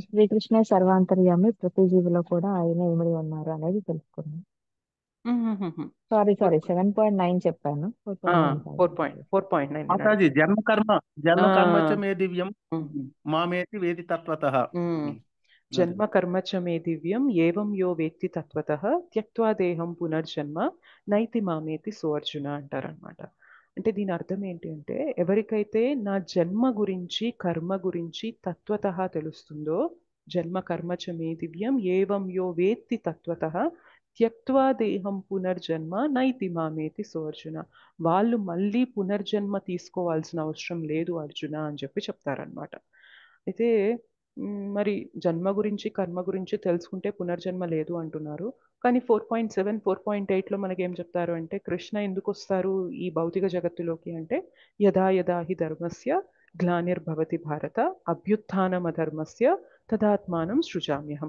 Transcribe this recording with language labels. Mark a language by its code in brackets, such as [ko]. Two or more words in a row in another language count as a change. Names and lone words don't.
[te] శ్రీకృష్ణ సర్వాంతర్యామి, ప్రతి జీవిలో కూడా ఆయన ఇమిడి ఉన్నారు అనేది తెలుసుకున్నాం. సారీ 7.9 చెప్పాను. 4.9 [sa] మాతాజీ జన్మ కర్మ చ మే దివ్యం మామేతి వేది తత్వతః. జన్మ కర్మ చ మే దివ్యం ఏవం యో వేత్తి తత్వతః త్యక్త్వా దేహం పునర్జన్మ నైతి మామేతి సో అర్జున అంటారనమాట. [te] అంటే దీని అర్థం ఏంటి అంటే, ఎవరికైతే నా జన్మ గురించి కర్మ గురించి తత్వతః తెలుస్తుందో, [sa] జన్మ కర్మ చ మే దివ్యం ఏవం యో వేత్తి తత్వతః త్యక్త్వా దేహం పునర్జన్మ నైతి మామేతి సో అర్జున, [te] వాళ్ళు మళ్ళీ పునర్జన్మ తీసుకోవాల్సిన అవసరం లేదు అర్జున అని చెప్పి చెప్తారనమాట. అయితే మరి జన్మ గురించి కర్మ గురించి తెలుసుకుంటే పునర్జన్మ లేదు అంటున్నారు. కానీ 4.7 4.8లో మనకి ఏం చెప్తారు అంటే, కృష్ణ ఎందుకు వస్తారు ఈ భౌతిక జగత్తులోకి అంటే, [sa] యదా యదా హి ధర్మస్య గ్లానిర్భవతి భారత అభ్యుత్థానం అధర్మస్య తదాత్మానం సృజామ్యహం.